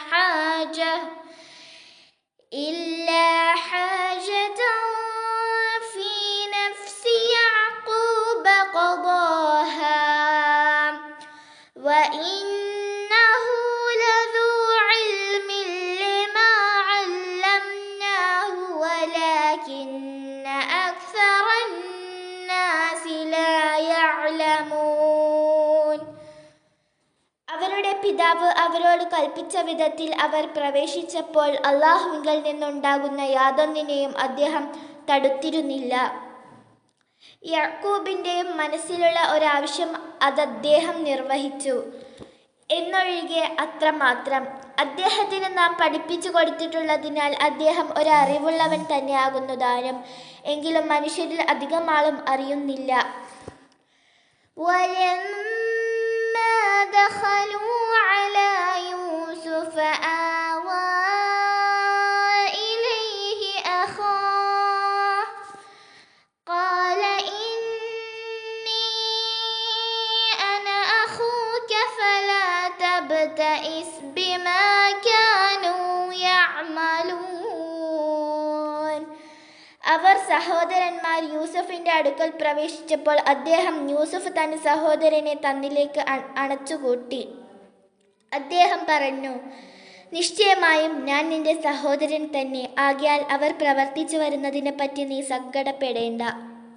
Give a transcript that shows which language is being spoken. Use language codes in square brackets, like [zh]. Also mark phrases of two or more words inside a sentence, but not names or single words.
[ar] حاجة في نفس يعقوب قضاها وإنه لذو علم لما علمناه ولكن أكثر الناس لا يعلمون. [ml] അവരുടെ പിതാവ് അവരോട് കൽപ്പിച്ച വിധത്തിൽ അവർ പ്രവേശിച്ചപ്പോൾ അല്ലാഹുവിങ്കൽ നിന്നുണ്ടാകുന്ന യാതൊന്നിനെയും അദ്ദേഹം തടുത്തിരുന്നില്ല. യാക്കൂബിൻ്റെയും മനസ്സിലുള്ള ഒരാവശ്യം അദ്ദേഹം നിർവഹിച്ചു എന്നൊഴികെ അത്രമാത്രം. അദ്ദേഹത്തിന് നാം പഠിപ്പിച്ചു കൊടുത്തിട്ടുള്ളതിനാൽ അദ്ദേഹം ഒരറിവുള്ളവൻ തന്നെയാകുന്നു താനും. എങ്കിലും മനുഷ്യരിൽ അധികം ആളും അറിയുന്നില്ല. [ar] ولما دخلوا على يوسف آوى إليه أخاه قال إني أنا أخوك فلا تبتئس بما كانوا يعملون. [ml] അവർ സഹോദരന്മാർ യൂസഫിന്റെ അടുക്കൽ പ്രവേശിച്ചപ്പോൾ അദ്ദേഹം യൂസഫ് തന്റെ സഹോദരനെ തന്നിലേക്ക് അണച്ചുകൂട്ടി. അദ്ദേഹം പറഞ്ഞു, നിശ്ചയമായും ഞാൻ നിന്റെ സഹോദരൻ തന്നെ. ആകയാൽ അവർ പ്രവർത്തിച്ചു വരുന്നതിനെ പറ്റി നീ സങ്കടപ്പെടേണ്ട.